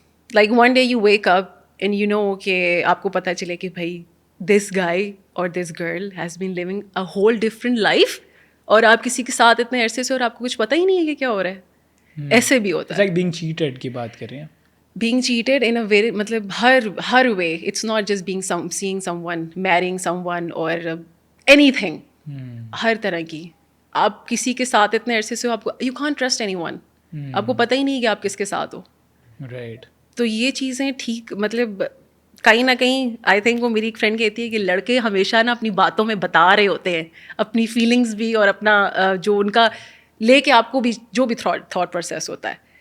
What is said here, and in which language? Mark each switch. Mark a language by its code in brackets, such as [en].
[en] like one day you wake up and you know [ur] کہ آپ کو پتہ چلے کہ بھائی [en] this guy or this girl has been living a whole different life, [ur] اور آپ کسی کے ساتھ اتنے عرصے سے اور آپ کو کچھ پتہ ہی نہیں ہے کہ کیا ہو رہا ہے. ایسے بھی ہوتا ہے. [en] like being cheated [ur] کی بات کر رہے ہیں. [en] being cheated in a very [ur] مطلب ہر [en] way. It's not just seeing someone, marrying someone or anything. [ur] ہر طرح کی. آپ کسی کے ساتھ اتنے عرصے سے آپ کو [en] you can't trust anyone. [ur] آپ کو پتہ ہی نہیں کہ آپ کس کے ساتھ ہو. [en] Right. [ur] تو یہ چیزیں ٹھیک مطلب کہیں نہ کہیں [en] I think [ur] وہ میری ایک فرینڈ کہتی ہے کہ لڑکے ہمیشہ نا اپنی باتوں میں بتا رہے ہوتے ہیں اپنی فیلنگس بھی اور اپنا جو ان کا لے کے آپ کو بھی جو بھی تھاٹ پروسیس ہوتا ہے.